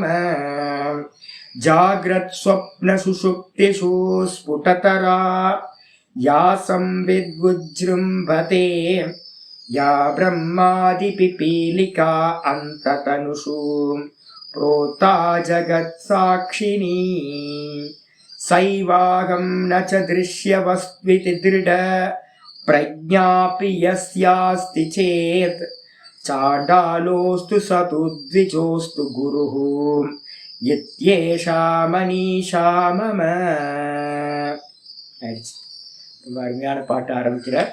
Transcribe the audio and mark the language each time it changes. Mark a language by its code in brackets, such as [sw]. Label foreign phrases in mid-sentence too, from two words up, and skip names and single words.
[sa] जाग्रत् स्वप्न सुषुप्तिषु स्फुटतरा या संवित् विजृम्भते या ब्रह्मादिपिपीलिका अन्ततनुषु प्रोता जगत्साक्षिणी सैवाहं न च दृश्यवस्त्विति दृढ प्रज्ञापि यस्यास्ति चेत् चाण्डालोस्तु सतु द्विजोस्तु गुरुः यद्येषा मनीषा मम. [ta] ரொம்ப அருமையான பாட்டு ஆரம்பிக்கிறார்.